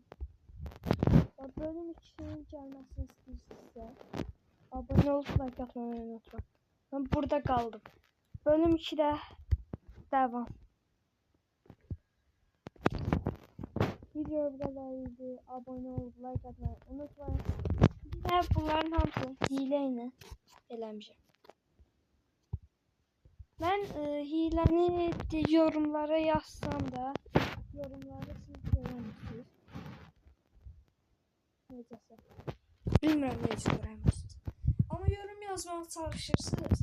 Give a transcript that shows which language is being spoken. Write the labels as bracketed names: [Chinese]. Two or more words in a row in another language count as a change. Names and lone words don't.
[Turkish] Bölüm 2'ye gelmesini istiyorsanız abone olup like atmayı unutmayın. Ben burada kaldım. Bölüm 2'de devam. Video bu kadarıydı. Abone olup like atmayı unutmayın. [Azerbaijani] Ve bunların hamısını hileyle eləmişəm. Ben hiləni yorumlara yazsam da yorumları siz görəmişsiniz. Necəsə. Bilmirəm necə görəmişsiniz. Amma yorum yazmağa çalışırsınız.